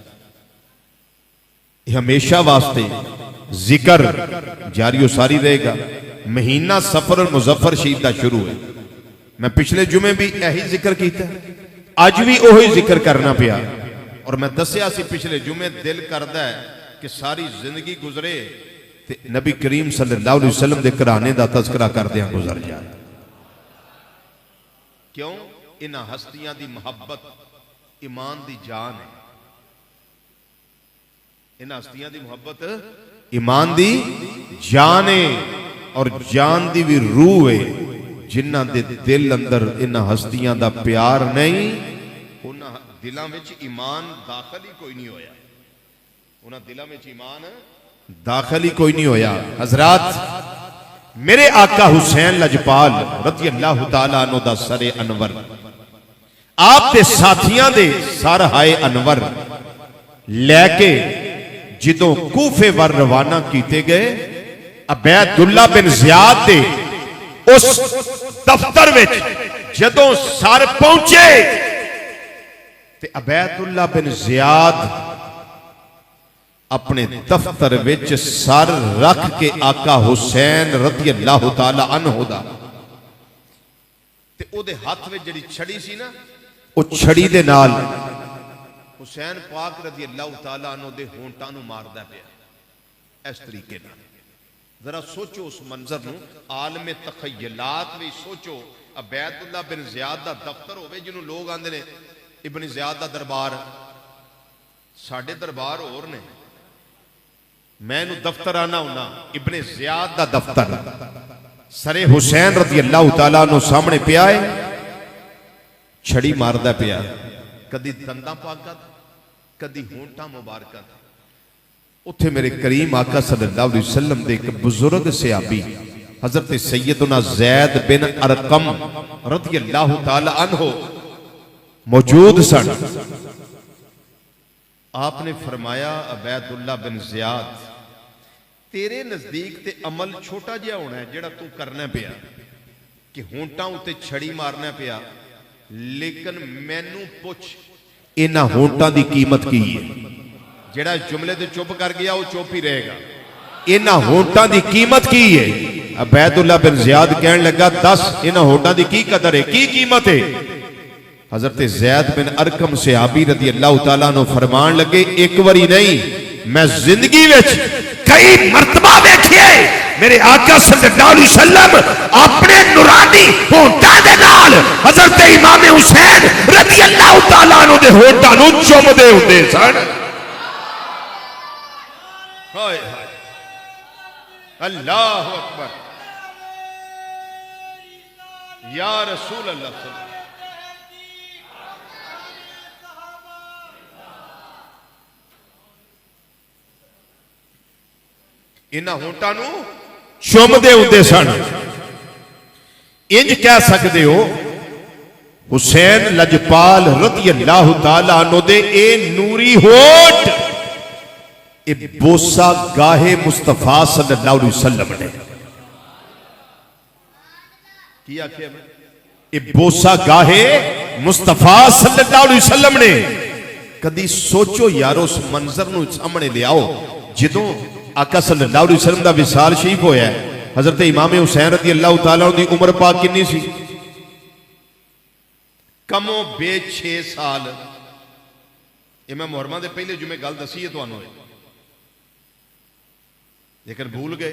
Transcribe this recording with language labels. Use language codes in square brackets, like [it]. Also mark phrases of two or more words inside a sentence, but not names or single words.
[pa] ہمیشہ واسطے ذکر جاری ساری رہے گا. [ur] مہینہ صفر اور مظفر شریف کا شروع ہے. [pa] میں پچھلے جمعے بھی یہی ذکر کیتا، اج وی اوہی ذکر کرنا پیا. اور میں دسیا سی پچھلے جمعے دل کردا اے کہ ساری زندگی گزرے تے نبی کریم [ar] صلى الله عليه وسلم [pa] کے گھرانے کا تذکرہ کردیاں گزر جائے۔ کیوں? انہاں ہستیاں دی محبت ایمان دی جان اے. انہاں ہستیاں دی محبت ایمان دی جان اے اور جان دی وی روح اے. جنہاں دے دل اندر انہاں ہستیاں دا پیار نہیں، اونہاں دلاں وچ ایمان داخل ای کوئی نہیں ہویا. اونہاں دلاں وچ ایمان داخل ای کوئی نہیں ہویا. حضرات، میرے آقا حسین لجپال [ar] رضي الله تعالى عنه [pa] دا سرِ انور آپ دے ساتھیاں دے سر ہائے انور لے کے جدوں کوفے ول روانہ کیتے گئے، عبیداللہ بن زیاد دے اس دفتر وچ جدوں سر پہنچے تے عبیداللہ بن زیاد اپنے دفتر وچ سر رکھ کے آقا حسین [ar] رضي الله تعالى عنه [pa] دا تے اوہدے ہتھ وچ جیہڑی چھڑی سی نا، او چھڑی دے نال حسین پاک [ar] رضي الله تعالى عنه [pa] دے ہونٹھاں نوں ماردا پیا اس طریقے نال. ذرا سوچو اس منظر نوں، عالمِ تخیلات وی سوچو. عبیداللہ بن زیاد دا دفتر ہووے جنہوں لوک آکھدے نے ابن زیاد دا دربار، ساڈے دربار ہور نے، میں اینوں دفتر آکھنا ہاں ابنِ زیاد دا دفتر سرِ حسین [ar] رضي الله تعالى عنه [pa] سامنے پیا اے، چھڑی ماردا پیا، کدی دنداں پاکاں کدی ہونٹھاں مبارکاں. اوتھے میرے کریم آقا [ar] صلى الله عليه وسلم [pa] دے اک بزرگ صحابی حضرت سیدنا زید بن ارقم [ar] رضي الله تعالى عنه [pa] موجود سن. آپ نے فرمایا، عبیداللہ بن زیاد، تیرے نزدیک تے عمل چھوٹا جیہا ہونا اے جیہڑا توں کرنا پیا ایں کہ ہونٹھاں اتے چھڑی مارنا پیا ایں، لیکن مینوں پچھ انہاں ہونٹھاں دی قیمت کی اے? جیہڑا جملے تے چپ کر گیا او چپ ای رہے گا. انہاں ہونٹھاں دی قیمت کی اے؟ عبیداللہ بن زیاد کہن لگا، دس انہاں ہونٹھاں دی کی قدر اے، کی قیمت اے? حضرت زید بن ارقم صحابی [ar] رضي الله تعالى عنه [pa] فرمان لگے، اک واری نہیں، میں زندگی وچ کئی مرتبہ ویکھیا میرے آقا [ar] صلى الله عليه وسلم [pa] اپنے نورانی ہونٹھاں دے نال حضرت امام حسین [ar] رضي الله تعالى عنه [pa] دے ہونٹھاں نوں چمدے ہوندے سن. [ar] هاي هاي، الله أكبر، يا رسول الله. [pa] انہاں ہونٹھاں نوں چمدے ہوندے سن. انج کہہ سکدے ہو حسین لجپال [ar] رضي الله تعالى عنه [pa] دے اے نوری ہونٹھ اے بوسہ گاہِ مصطفیٰ [ar] صلى الله عليه وسلم [pa] نے کی آکھے، اے بوسہ گاہِ مصطفیٰ [ar] صلى الله عليه وسلم [pa] نے. کدی سوچو یارو، اس منظر نوں سامنے لے آؤ جدوں آقا [ar] صلى الله عليه وسلم [pa] دا وصال شریف ہویا اے. حضرت امام حسین رضی اللہ تعالیٰ دی عمر پاک کِنّی سی? کم و بیش 6 سال. اے میں محرم دے پہلے جمعے گل دسی اے تہانوں، لیکن بھل گئے.